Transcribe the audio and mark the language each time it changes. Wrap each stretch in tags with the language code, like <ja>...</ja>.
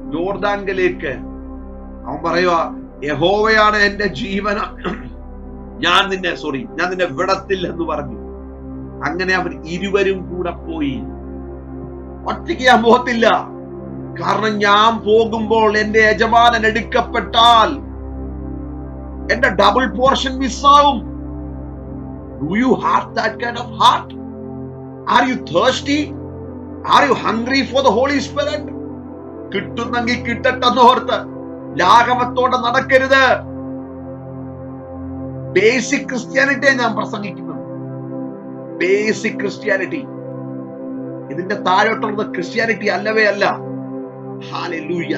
<ml>യോർദാനിലേക്ക് അവൻ പറയുക, യഹോവയാണ് എന്റെ ജീവന, ഞാൻ നിന്നെ വിടത്തില്ലെന്ന് പറഞ്ഞു. അങ്ങനെ അവർ ഇരുവരും കൂടെ പോയി. ഒറ്റയ്ക്ക് ഞാൻ പോകത്തില്ല, കാരണം ഞാൻ പോകുമ്പോൾ എന്റെ യജമാനൻ എടുക്കപ്പെട്ടാൽ എന്റെ double portion മിസ്സാവും.</ml> <en>Do you have that kind of heart? Are you thirsty? Are you hungry for the Holy Spirit?</en> <ml>കിട്ടുന്നെങ്കിൽ കിട്ടട്ടെന്ന് ഓർത്ത് ലാഘവത്തോടെ നടക്കരുത്. ബേസിക് ക്രിസ്ത്യാനിറ്റിയെ ഞാൻ പ്രസംഗിക്കുന്നത്. Basic Christianity. ഇതിന്റെ താഴോട്ടുള്ളത് ക്രിസ്ത്യാനിറ്റി അല്ലവേ അല്ല. ഹല്ലേലൂയ.</ml>